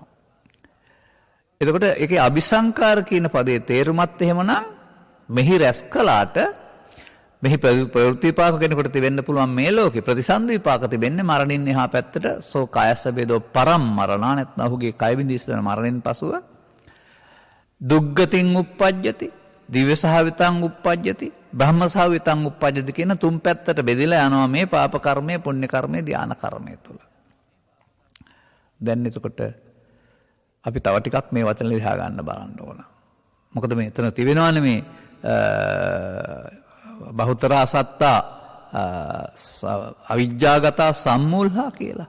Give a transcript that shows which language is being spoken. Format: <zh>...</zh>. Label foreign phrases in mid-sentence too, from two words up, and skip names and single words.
<si>එතකොට ඒකේ අபிසංකාර කියන පදේ තේරුමත් එහෙමනම් මෙහි රැස් කළාට මෙහි ප්‍රවෘත්ති විපාක කෙනෙකුට තිබෙන්න පුළුවන් මේ ලෝකේ ප්‍රතිසන්දි විපාක තිබෙන්නේ මරණින් එහා පැත්තට</si> <pi>සෝ කායස්ස බේදෝ පරම්මරණා</pi> <si>නැත්නම් ඔහුගේ කය බිඳිස්සන මරණයෙන් පසුව</si> <pi>දුග්ගතින් උප්පජ්ජති දිවසහවිතං උප්පජ්ජති බ්‍රහ්මසහවිතං උප්පජ්ජති</pi> <si>කියන තුන් පැත්තට බෙදලා යනවා මේ පාප කර්මය පුණ්‍ය කර්මය ධාන කර්මය තුල. දැන් එතකොට අපි තව ටිකක් මේ වචන ලියා ගන්න බලන්න ඕන. මොකද මේ එතන තිබෙනවානේ මේ</si> <pi>බහුතරා සත්තා අවිජ්ජාගතා සම්මූලහා</pi> <si>කියලා.</si>